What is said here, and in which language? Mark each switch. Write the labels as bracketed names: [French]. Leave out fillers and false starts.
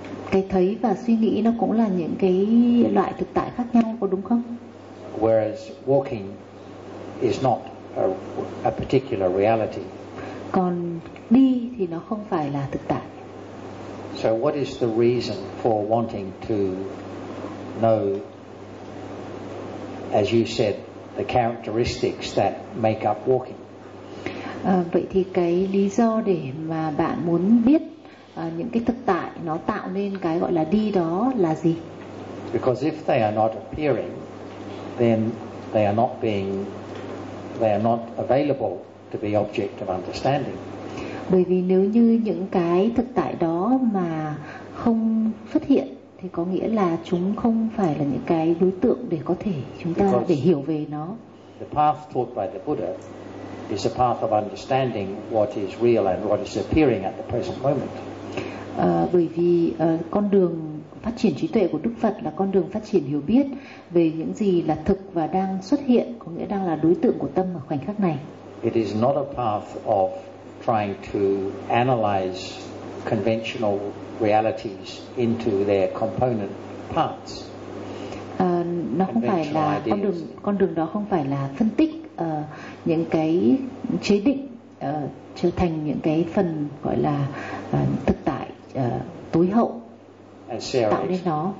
[Vietnamese] Cái thấy và suy nghĩ nó cũng là những cái loại thực tại khác nhau, có đúng không? [English] Whereas walking is not a particular reality. [Vietnamese] Còn đi thì nó không phải là thực tại. [English] So what is the reason for wanting to know, as you said, the characteristics that make up walking? [Vietnamese] Vậy thì cái lý do để mà bạn muốn biết những cái thực tại nó tạo nên cái gọi là đi đó là gì? [English] Because if they are not appearing, then they are not being, they are not available to be object of understanding. [Vietnamese] Bởi vì nếu như những cái thực tại đó mà không xuất hiện thì có nghĩa là chúng không phải là những cái đối tượng để có thể chúng ta [English] because [Vietnamese] để hiểu về nó. [English] The path taught by the Buddha is a path of understanding what is real and what is appearing at the present moment. [Vietnamese] Bởi vì con đường phát triển trí tuệ của Đức Phật là con đường phát triển hiểu biết về những gì là thực và đang xuất hiện, có nghĩa đang là đối tượng của tâm ở khoảnh khắc này. [English] It is not a path of trying to analyze conventional realities into their component parts. [Vietnamese] Nó không phải là con đường đó không phải là phân tích những cái chế định trở thành những cái phần gọi là thực tại tối hậu tạo nên nó.